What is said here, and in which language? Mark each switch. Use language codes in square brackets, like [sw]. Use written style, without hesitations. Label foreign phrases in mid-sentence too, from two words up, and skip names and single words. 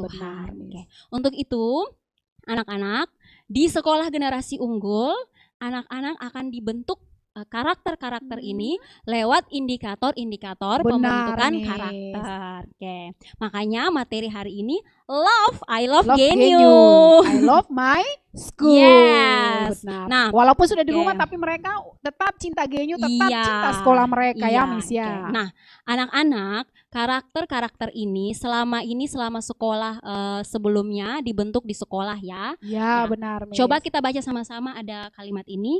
[id] Tuhan. Benar, Miss. Oke. Untuk itu, anak-anak di sekolah generasi unggul, anak-anak akan dibentuk karakter-karakter ini lewat indikator-indikator Benar, pembentukan Miss. karakter. Oke. Makanya materi hari ini [en] I love [id] Love Genyu. [en] Genyu. I love my school. [id] Yes. Benar. Nah, Walaupun sudah di oke. rumah tapi mereka tetap cinta Genyu, tetap Iya. cinta sekolah mereka Iya, ya Miss ya. oke. Nah, anak-anak, karakter-karakter ini selama sekolah sebelumnya dibentuk di sekolah ya. Ya, Ya. benar Miss. Coba kita baca sama-sama, ada kalimat ini.